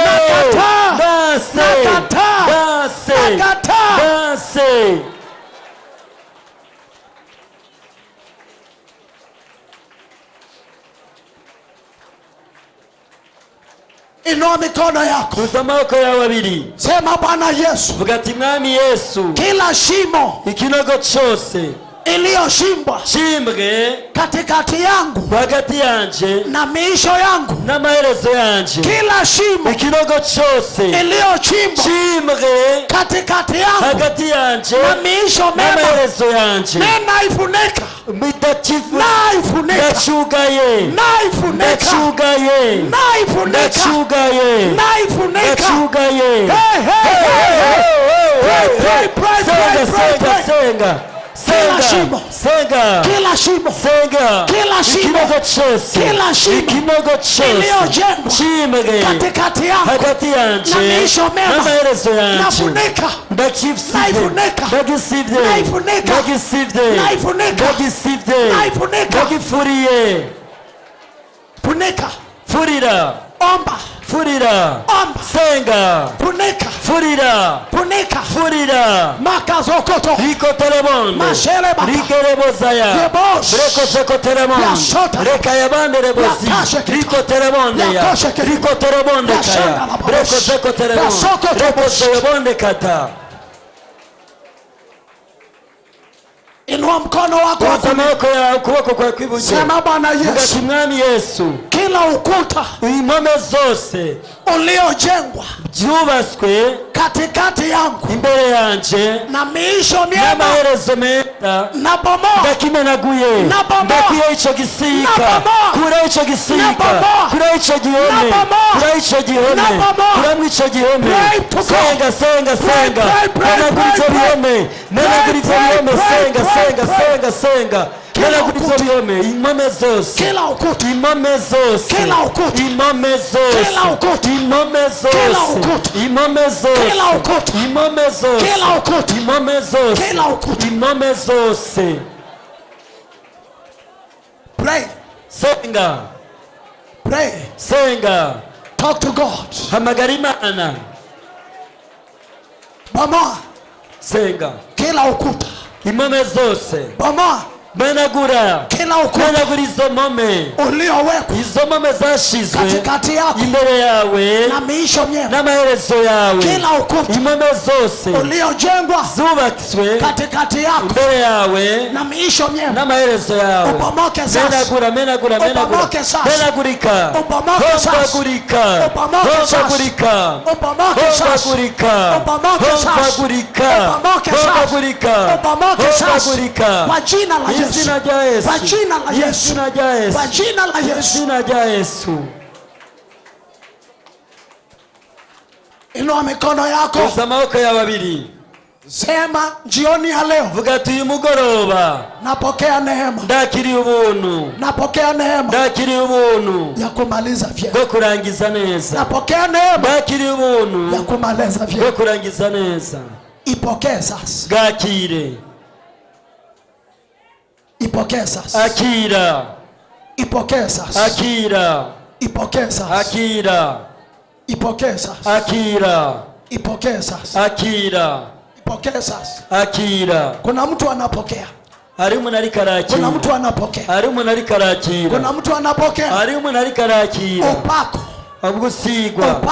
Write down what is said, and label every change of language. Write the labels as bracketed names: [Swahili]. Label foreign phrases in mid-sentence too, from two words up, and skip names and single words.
[Swahili] Nakataa. [Rundi] dase, [Swahili] Nakataa. [Rundi] dase, [Swahili] Nakataa. [Rundi] dase. [Swahili] Inua mikono yako, [Rundi] Tuza amaboko yawe abiri, [Swahili] sema Bwana Yesu, [Rundi] vuga ati Mwami Yesu, [Swahili] kila shimo [Rundi] ikinogo cyose [Swahili] iliyochimbwa [Rundi] chimbwe [Swahili] katikati yangu [Rundi] hagati yanje [Swahili] na miisho yangu, [Rundi] n'amaherezo yanje, [Swahili] kila shimo [Rundi] ikinogo cyose [Swahili] iliyochimbwa [Rundi] chimbwe [Swahili] katikati yangu [Rundi] hagati yanje [Swahili] na miisho mema, [Rundi] n'amaherezo yanje, [Swahili] ninaifunika, [Rundi] bidakifu, [Swahili] naifunika, [Rundi] ndacugaye, [Swahili] naifunika, [Rundi] ndacugaye, [Swahili] naifunika, [Rundi] ndacugaye, [Swahili] naifunika. [Rundi] ndacugaye. [English] Hey, hey, hey, hey. Pray, pray, pray, [Rundi] Senga, [English] pray, pray, [Rundi] senga, [English] pray. [Rundi] senga, [Swahili] Kila shimo. [Rundi] senga, [Swahili] Kila shimo [Rundi] senga, [Swahili] Kila shimo. [Rundi] ikinogo cyose, [Swahili] Kila shimo. [Rundi] ikinogo cyose [Swahili] iliyojengwa [Rundi] chimbwe [Swahili] katikati yangu [Rundi] hagati yanje [Swahili] na miisho mema, [Rundi] n'amaherezo yanje, [Swahili] nafunika, [Rundi] ndakifsivye, [Swahili] naifunika, [Rundi] ndagisivye, [Swahili] naifunika, [Rundi] ndagisivye, [Swahili] naifunika, [Rundi] ndagisivye, [Swahili] naifunika. [Rundi] ndagifuriye, [Swahili] funika, [Rundi] furira, [Swahili] omba, [Rundi] furira, [Swahili] omba, [Rundi] senga, [Swahili] funika, [Rundi] furira, [Swahili] funika, [Rundi] furira, makazokoto, rikoteremonde, Mashelebaka. rikerebozaya, Yebosh. rekosekoteremonde, Yashota. rekayabanderebozi, Yakasheketa. rikoteremonde ya, Yakosheketa. rikoterebonde kaya, Yashandalababosh. rekosekoteremonde, Yasokotobosh. rekoserebonde kata. [Swahili] Inua mkono wako wa kulia. [Rundi] amaboko yawe ukuboko kwa kw'iburyo. [Swahili] Sema Bwana Yesu. [Rundi] Ugati Mwami Yesu. [Swahili] Kila ukuta [Rundi] impome zose [Swahili] uliojengwa [Rundi] byubaswe [Swahili] katikati yangu [Rundi] imbere yanje [Swahili] na miisho myema [Rundi] n'amaherezo meza [Swahili] na bomoa [Rundi] ndakimenaguye ndakuye ico gisika kura ico gisika kura ico gihome kura ico gihome kuramwo ico gihome senga senga senga menagura ivyo bihome menagura ivyo bihome senga senga senga senga menagura ivyo bihome impome zose [Swahili] kila ukuta [Rundi] impome zose [Swahili] kila ukuta [Rundi] impome zose [Swahili] kila ukuta [Rundi] impome [Swahili] kila [Rundi] zose [Swahili] ukuta [Rundi] impome zose [Swahili] kila ukuta [Rundi] impome zose [Swahili] kila ukuta [Rundi] impome zose [Swahili] kila ukuta [Rundi] impome zose. [English] pray [Rundi] Senga [English] pray [Rundi] senga [English] talk to God. [Rundi] hamagara Imana. [Swahili] Bomoa [Rundi] Senga [Swahili] kila ukuta [Rundi] impome zose [Swahili] bomoa [Rundi] menagura [Swahili] kila ukuta [Rundi] menagura izo mpome [Swahili] uliowekwa [Rundi] izo mpome zashizwe [Swahili] katikati yako [Rundi] imbere yawe [Swahili] na miisho myema [Rundi] n'amaherezo yawe [Swahili] kila ukuta [Rundi] impome zose [Swahili] uliojengwa [Rundi] zubatswe [Swahili] katikati yako [Rundi] imbere yawe [Swahili] na miisho myema [Rundi] n'amaherezo yawe [Swahili] ubomoke sasa [Rundi] menagura menagura menagura [Swahili] ubomoke sasa [Rundi] menagurika [Swahili] ubomoke sasa [Rundi] hongagurika [Swahili] ubomoke sasa [Rundi] hongagurika [Swahili] ubomoke sasa [Rundi] hongagurika [Swahili] ubomoke sasa [Rundi] hongagurika [Swahili] ubomoke sasa [Rundi] hongagurika [Swahili] ubomoke sasa [Rundi] hongagurika [Swahili] kwa jina la Yesu [Rundi] izina rya Yesu [Swahili] kwa jina la Yesu [Rundi] izina rya Yesu [Swahili] kwa jina la Yesu [Rundi] izina rya Yesu. [Swahili] inua mikono yako [Rundi] Uza amaboko yawe abiri [Swahili] sema jioni ya leo [Rundi] vuga ati uyu mugoroba [Swahili] napokea neema [Rundi] ndakiriye ubuntu [Swahili] napokea neema [Rundi] ndakiriye ubuntu [Swahili] ya kumaliza vyema [Rundi] bwo kurangiza neza [Swahili] napokea neema [Rundi] ndakiriye ubuntu [Swahili] ya kumaliza [Rundi] bwo [Swahili] vyema [Rundi] kurangiza neza. [Swahili] ipokee sasa [Rundi] Bwakire [Swahili] ipokee sasa [Rundi] akira [Swahili] ipokee sasa [Rundi] akira [Swahili] ipokee sasa [Rundi] akira [Swahili] ipokee sasa [Rundi] akira [Swahili] ipokee sasa [Rundi] akira [Swahili] ipokee sasa [Rundi] akira. [Swahili] kuna mtu anapokea [Rundi] Hari umuntu ariko [Swahili] kuna [Rundi] arakira [Swahili] mtu anapokea [Rundi] hari umuntu ariko arakira [Swahili] kuna mtu anapokea [Rundi] hari umuntu ariko arakira [Swahili] upako [Rundi] ubwo usigwa